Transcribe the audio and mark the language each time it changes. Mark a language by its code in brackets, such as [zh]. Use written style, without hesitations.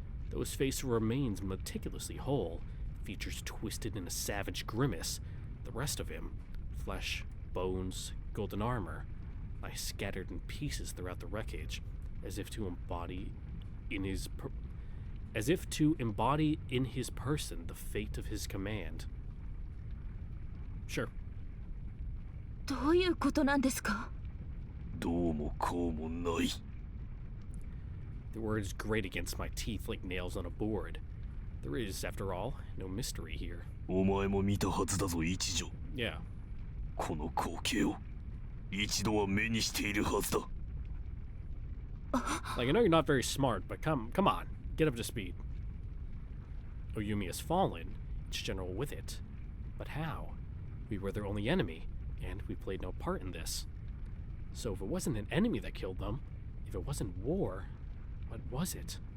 [en] Though his face remains meticulously whole, features twisted in a savage grimace, the rest of him, flesh, bones, golden armor, lie scattered in pieces throughout the wreckage, as if to embody in his person the fate of his command. Sure. [ja] どういうことなんですか? どうもこうもない。 [en] The words grate against my teeth like nails on a board. There is, after all, no mystery here. [ja] お前も見たはずだぞ一条。 [en] Yeah. [ja] この光景を一度は目にしているはずだ。 [en] Like, I know you're not very smart, but come on, get up to speed. Oyumi has fallen, each general with it. But how? We were their only enemy, and we played no part in this. So if it wasn't an enemy that killed them, if it wasn't war, what was it?